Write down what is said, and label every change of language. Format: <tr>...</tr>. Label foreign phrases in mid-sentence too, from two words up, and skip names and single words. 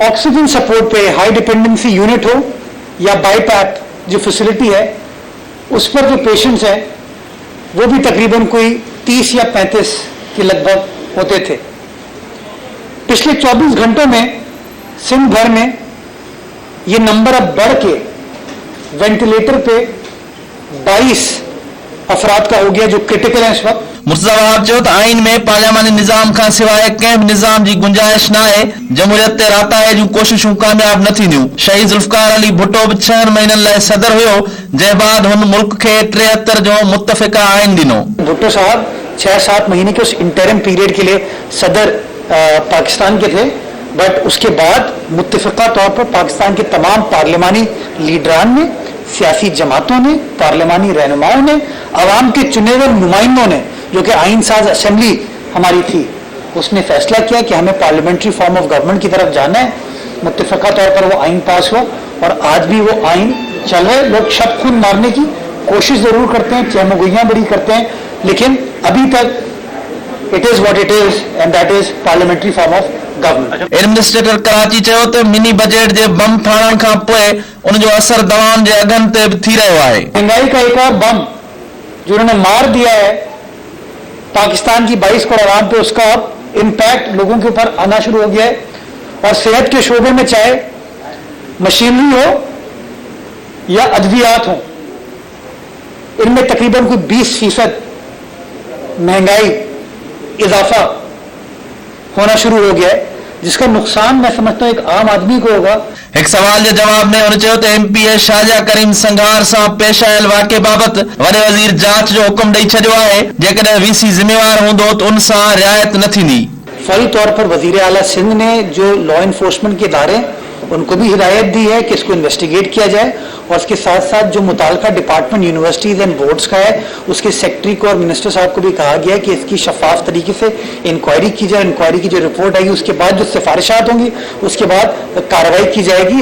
<en>oxygen support</en> <ur>پے</ur> <en>high dependency unit</en> <ur>ہو یا بائی پیپ جو فیسیلٹی ہے، اس پر جو پیشنٹس ہیں وہ بھی تقریباً کوئی 30 یا 35 کے لگ بھگ ہوتے تھے. پچھلے 24 گھنٹوں میں سندھ بھر میں یہ نمبر اب بڑھ کے وینٹیلیٹر پے 22 افراد کا ہو گیا جو کریٹیکل ہے اس وقت.</ur> <sd>मुर्तज़ा वहाब चयो त आइन में पार्लियामानी निज़ाम खां सवाइ कंहिं बि निज़ाम जी गुंजाइश न आहे। जमहूरियत ते राहताई जूं कोशिशूं कामयाब न थींदियूं। शहीद ज़ुल्फ़िकार अली भुट्टो बि 6 महीननि लाइ सदर हुयो, जंहिं बाद हुन मुल्क खे 73 जो मुत्तफ़िक़ा आइन ॾिनो।</sd> <ur>بھٹو صاحب 6-7 مہینے کے اس</ur> <en>interim period</en> <ur>کے لیے صدر پاکستان کے تھے، بٹ اس کے بعد متفقہ طور پر پاکستان کے تمام پارلیمانی لیڈران نے، سیاسی جماعتوں نے، پارلیمانی رہنماؤں نے، عوام کے چنے ہوئے نمائندوں نے، جو کہ آئین ساز اسمبلی ہماری تھی، اس نے فیصلہ کیا کہ ہمیں</ur> <en>parliamentary form of government</en> <ur>کی طرف جانا ہے. متفقہ طور پر وہ آئین پاس ہوا اور آج بھی وہ آئین چل رہا ہے. لوگ شب خون مارنے کی کوشش ضرور کرتے ہیں، چہ میگوئیاں بڑی کرتے ہیں، لیکن ابھی تک</ur> <en>it is what it is and that is parliamentary form of government.</en> <sd>एडमिनिस्ट्रेटर कराची चयो त</sd> <en>mini budget</en> <sd>जे बम फाड़ण खां पोइ उन जो असर दवाउनि जे अघनि ते बि थी रहियो आहे।</sd> <ur>مہنگائی کا ایک اور بم جو انہوں نے مار دیا ہے پاکستان کی 22 کروڑ عوام پے، اس کا اب امپیکٹ لوگوں کے اوپر آنا شروع ہو گیا ہے. اور صحت کے شعبے میں چاہے مشینری ہو یا ادویات ہو، ان میں تقریباً کوئی 20% مہنگائی اضافہ ہونا شروع ہو گیا ہے، جس کا نقصان میں سمجھتا ہوں ایک عام آدمی کو ہوگا.</ur> <sd>एक सवाल जे जवाब में उन चयो त एमपीए शाहजा करीम संघार सां पेश आयल वाक़े बाबति वॾे वज़ीर जांच जो हुकुम ॾेई छॾियो आहे। जेकॾहिं वीसी ज़िम्मेवार हूंदो त उन सां रिआयत न थींदी।</sd> <ur>فوری طور پر وزیر اعلیٰ سندھ نے جو</ur> <en>law enforcement</en> <ur>کے ادارے ان کو بھی ہدایت دی ہے کہ اس کو انویسٹیگیٹ کیا جائے، اور اس کے ساتھ ساتھ جو متعلقہ</ur> <en>department universities and boards</en> <ur>کا ہے، اس کے سیکرٹری کو اور منسٹر صاحب کو بھی کہا گیا ہے کہ اس کی شفاف طریقے سے انکوائری کی جائے. انکوائری کی جو رپورٹ آئے گی اس کے بعد جو سفارشات ہوں گی اس کے بعد کارروائی کی جائے گی.</ur>